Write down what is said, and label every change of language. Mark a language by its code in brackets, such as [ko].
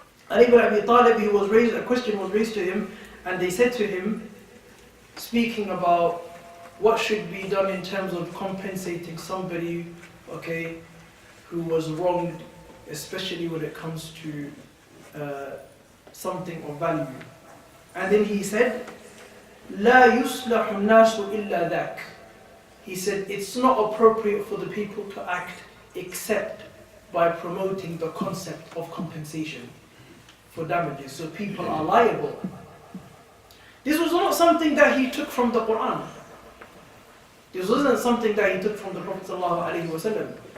[en] Ali ibn Abi Talib, a question was raised to him, and they said to him, speaking about what should be done in terms of compensating somebody, okay, who was wronged, especially when it comes to something of value. And then he said, [ar] لا يصلح الناس إلا ذاك. [en] He said, it's not appropriate for the people to act except by promoting the concept of compensation for damages, so people are liable. This was not something that he took from the Quran. This wasn't something that he took from the Prophet ﷺ.